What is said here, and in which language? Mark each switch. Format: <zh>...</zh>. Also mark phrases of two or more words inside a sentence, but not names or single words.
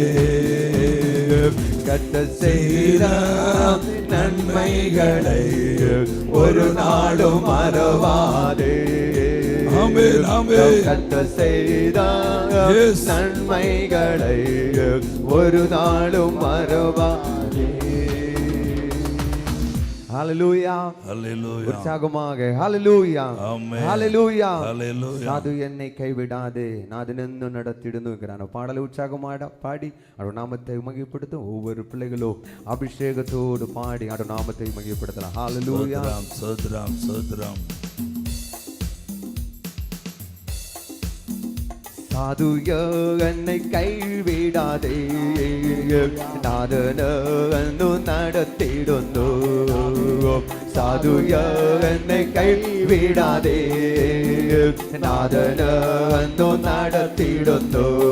<ta>கட்ட செய்த நன்மைகளை ஒரு நாளும் மறவாதே. கட்ட செய்த நன்மைகளை ஒரு நாளும் மறவாதே. ஹல்லேலூயா. ஹல்லேலூயா. உற்சாகமாக ஹல்லேலூயா. ஆமென்.</ta> <ml>ഹല്ലേലൂയ. ഹല്ലേലൂയ. സാധു എന്നെ കൈവിടാതെ നാഥനെന്നു നടത്തിടുന്നു</ml> <ta>എன்கிறான் பாடலை உற்சாகமாக பாடி அவருடைய நாமத்தை மகிமைப்படுத்தும் ஒவ்வொரு பிள்ளைகளும் அபிஷேகத்தோடு பாடி அவருடைய நாமத்தை மகிமைப்படுத்தலாம். ஹல்லேலூயா. சோத்ரம் சோத்ரம்.</ta> <ml>സാധു എന്നെ കൈവിടാതെ നാഥനെന്നു നടത്തിടുന്നു. സാധു എന്നെ കൈവിടാതെ നാഥനെന്നു നടത്തിടുന്നു.</ml>